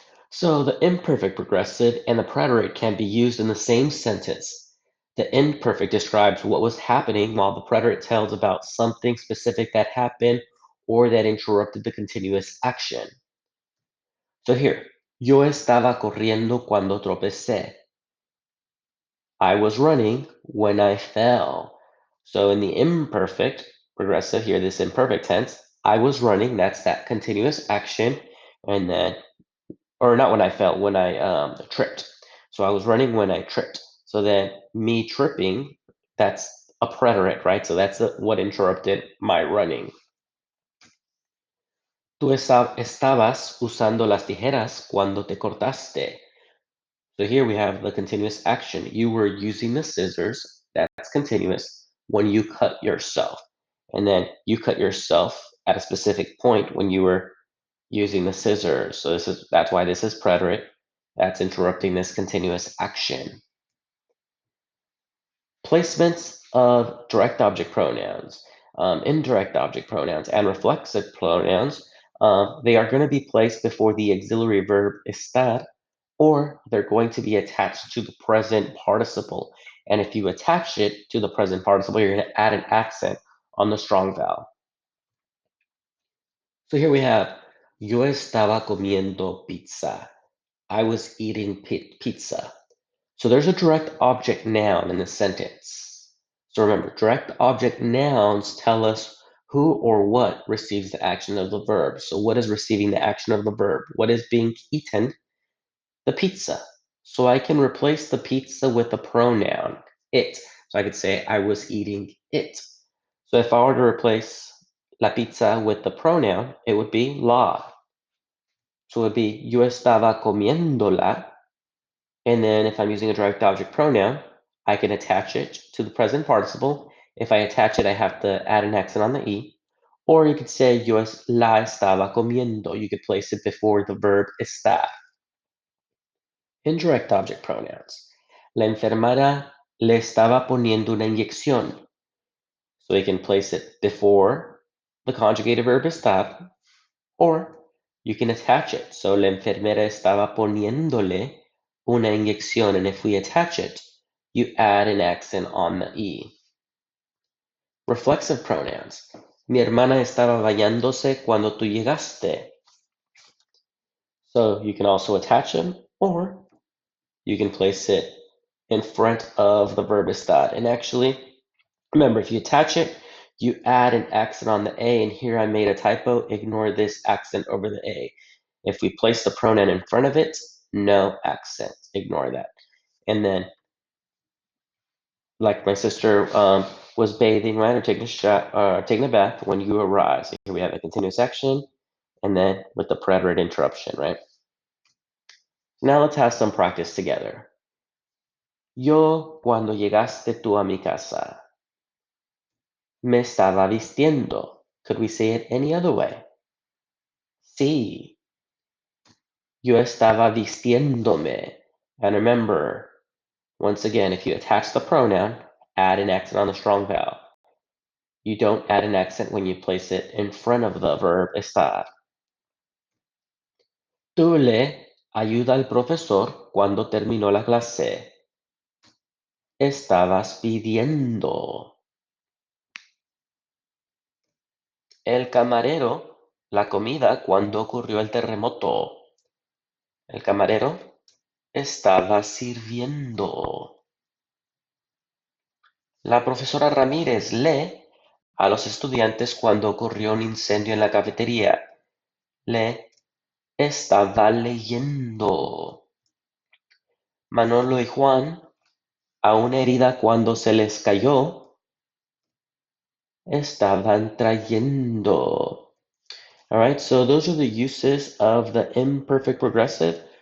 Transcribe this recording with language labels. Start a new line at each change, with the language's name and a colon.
English: So the imperfect progressive and the preterite can be used in the same sentence. The imperfect describes what was happening while the preterite tells about something specific that happened or that interrupted the continuous action.
Spanish: So here, yo estaba corriendo cuando tropecé.
English: I was running when I fell. So in the imperfect progressive here, this imperfect tense, I was running, that's that continuous action, and then, or not when I fell, when I tripped. So I was running when I tripped. So then me tripping, that's a preterite, right? So that's what interrupted my running.
Spanish: Tú estabas usando las tijeras cuando te cortaste.
English: So here we have the continuous action. You were using the scissors, that's continuous, when you cut yourself. And then you cut yourself at a specific point when you were using the scissors. So that's why this is preterite. That's interrupting this continuous action. Placements of direct object pronouns, indirect object pronouns, and reflexive pronouns, they are going to be placed before the auxiliary verb estar, or they're going to be attached to the present participle. And if you attach it to the present participle, you're going to add an accent on the strong vowel. So here we have,
Spanish: yo estaba comiendo pizza.
English: I was eating pizza. So there's a direct object noun in the sentence. So remember, direct object nouns tell us who or what receives the action of the verb. So what is receiving the action of the verb? What is being eaten? The pizza. So I can replace the pizza with the pronoun it. So I could say I was eating it. So if I were to replace la pizza with the pronoun, it would be la. So it would be
Spanish: yo estaba comiéndola.
English: And then if I'm using a direct object pronoun, I can attach it to the present participle. If I attach it, I have to add an accent on the E. Or you could say
Spanish: yo la estaba comiendo.
English: You could place it before the verb estar. Indirect object pronouns.
Spanish: La enfermera le estaba poniendo una inyección.
English: So we can place it before the conjugated verb estar, or you can attach it. So
Spanish: la enfermera estaba poniéndole una inyección,
English: and if we attach it, you add an accent on the E. Reflexive pronouns.
Spanish: Mi hermana estaba bañándose cuando tú llegaste.
English: So you can also attach them, or you can place it in front of the verb estar. And actually, remember, if you attach it, you add an accent on the A, and here I made a typo. Ignore this accent over the A. If we place the pronoun in front of it, no accent. Ignore that. And then, like my sister was bathing, right, or taking a bath when you arrive. So here we have a continuous action, and then with the preterite interruption, right? Now let's have some practice together.
Spanish: Yo, cuando llegaste tú a mi casa, me estaba vistiendo.
English: Could we say it any other way? Sí.
Spanish: Yo estaba vistiéndome.
English: And remember, once again, if you attach the pronoun, add an accent on the strong vowel. You don't add an accent when you place it in front of the verb estar.
Spanish: Tú le ayuda al profesor cuando terminó la clase. Estabas pidiendo. El camarero la comida cuando ocurrió el terremoto. El camarero estaba sirviendo. La profesora Ramírez lee a los estudiantes cuando ocurrió un incendio en la cafetería. Le estaba leyendo. Manolo y Juan, a una herida cuando se les cayó, estaban trayendo.
English: All right, so those are the uses of the imperfect progressive.